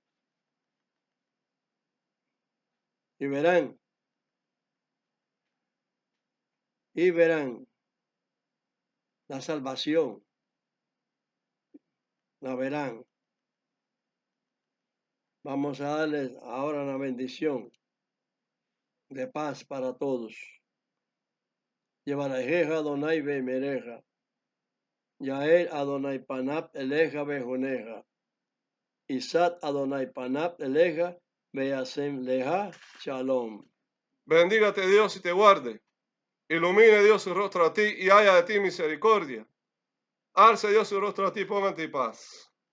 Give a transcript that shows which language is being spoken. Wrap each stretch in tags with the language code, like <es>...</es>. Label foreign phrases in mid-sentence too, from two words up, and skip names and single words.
<es>Y verán la salvación. La verán. Vamos a darles ahora una bendición de paz para todos.</es> <he>יברכך אדני וישמרך. יאר אדני פניו אליך ויחנך. ישא אדני פניו אליך וישם לך שלום.</he> <es>Bendígate Dios y te guarde. Ilumine Dios su rostro a ti y haya de ti misericordia. Alce Dios su rostro a ti, ponga en ti paz.</es>